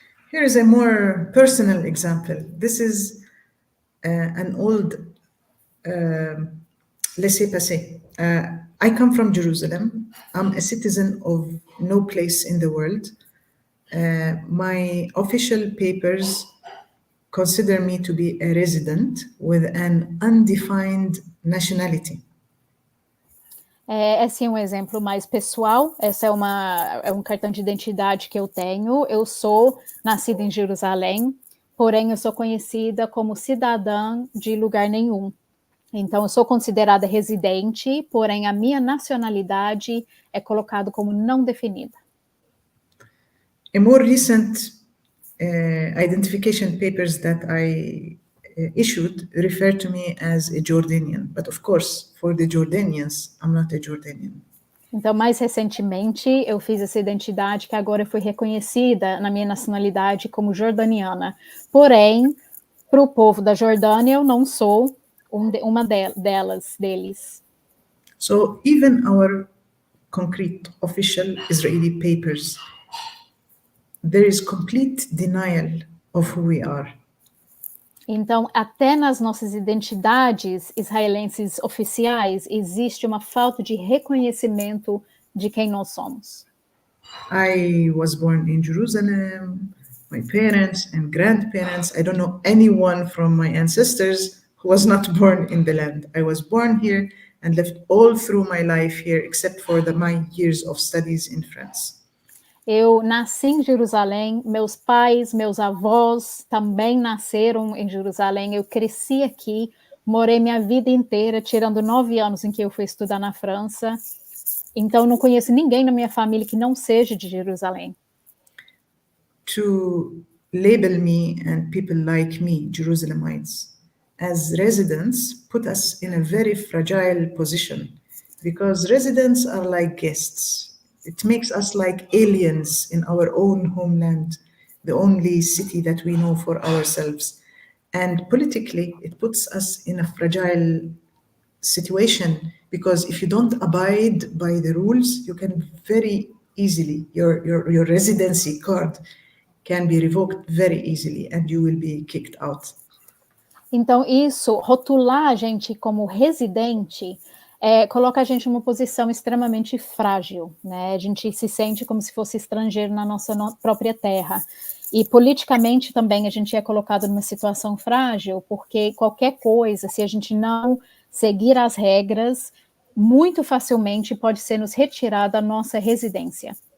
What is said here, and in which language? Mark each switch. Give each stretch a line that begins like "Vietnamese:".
English: Here is a more personal example. This is an old laissez-passer. I come from Jerusalem. I'm a citizen of no place in the world. My official papers consider me to be a resident with an undefined nationality.
Portuguese: Esse é um exemplo mais pessoal. Essa é um cartão de identidade que eu tenho. Eu sou nascida em Jerusalém, porém eu sou conhecida como cidadã de lugar nenhum. Então, eu sou considerada residente, porém a minha nacionalidade é colocada como não definida.
English: A more recent identification papers that I issued refer to me as a Jordanian. But of course, for the Jordanians, I'm not a Jordanian.
Portuguese: Então, mais recentemente, eu fiz essa identidade que agora foi reconhecida na minha nacionalidade como jordaniana. Porém, para o povo da Jordânia, eu não sou uma deles.
English: So even our concrete official Israeli papers, there is complete denial of who we are.
Portuguese: Então, até nas nossas identidades israelenses oficiais, existe uma falta de reconhecimento de quem nós somos.
English: I was born in Jerusalem. My parents and grandparents, I don't know anyone from my ancestors who was not born in the land. I was born here and lived all through my life here, except for my years of studies in France.
Portuguese: Eu nasci em Jerusalém, meus pais, meus avós também nasceram em Jerusalém, eu cresci aqui, morei minha vida inteira, tirando 9 anos em que eu fui estudar na França, então não conheço ninguém na minha família que não seja de Jerusalém.
English: To label me and people like me, Jerusalemites, as residents put us in a very fragile position because residents are like guests. It makes us like aliens in our own homeland, the only city that we know for ourselves. And politically, it puts us in a fragile situation because if you don't abide by the rules, you can very easily, your residency card can be revoked very easily and you will be kicked out.
Portuguese: Então, isso, rotular a gente como residente, coloca a gente numa posição extremamente frágil, né? A gente se sente como se fosse estrangeiro na nossa própria terra. E politicamente também a gente é colocado numa situação frágil, porque qualquer coisa, se a gente não seguir as regras, muito facilmente pode ser nos retirada a nossa residência.